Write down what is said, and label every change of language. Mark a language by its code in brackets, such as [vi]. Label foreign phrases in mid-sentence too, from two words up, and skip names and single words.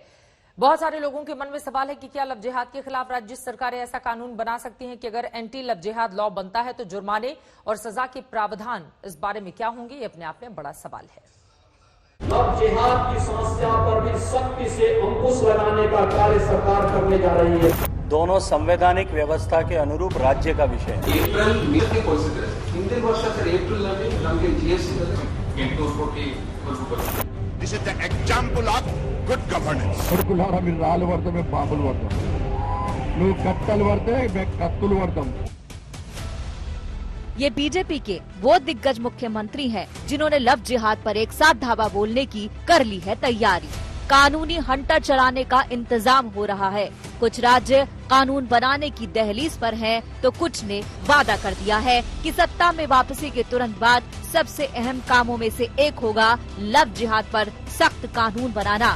[hi] बहुत सारे लोगों के मन में सवाल है कि क्या लव जिहाद के खिलाफ राज्य सरकारें ऐसा कानून बना सकती हैं कि अगर [en] anti love jihad law [hi] बनता है तो जुर्माने और सजा के प्रावधान इस बारे में क्या होंगे, ये अपने आप में बड़ा सवाल है। लव जिहाद की समस्या पर भी सख्ती से अंकुश लगाने का कार्य सरकार करने जा रही है। दोनों संवैधानिक व्यवस्था के अनुरूप राज्य का विषय है। [en] April meeting [kn] ಕೊಡಿಸಿದ್ರೆ ಹಿಂದಿನ ವರ್ಷ ಸರ್ ಏಪ್ರಿಲ್ ನಲ್ಲಿ ನಮಗೆ ಜಿಎಸ್ಟಿ 8 ಕೋಟಿ ಬರುತ್ತೆ. [en] This is the example of good governance. [te] కొడుకులారా మీరు రాళ్ళు పడతాం మేము బాంబులు పడతాం, నువ్వు కట్టలు పడితే మేము కత్తులు పడతాం। [hi] ये बीजेपी के वो दिग्गज मुख्यमंत्री हैं जिन्होंने लव जिहाद पर एक साथ धावा बोलने की कर ली है तैयारी। कानूनी हंटर चलाने का इंतजाम हो रहा है। कुछ राज्य कानून बनाने की दहलीज पर हैं, तो कुछ ने वादा कर दिया है कि सत्ता में वापसी के तुरंत बाद सबसे अहम कामों में से एक होगा लव जिहाद पर सख्त कानून बनाना।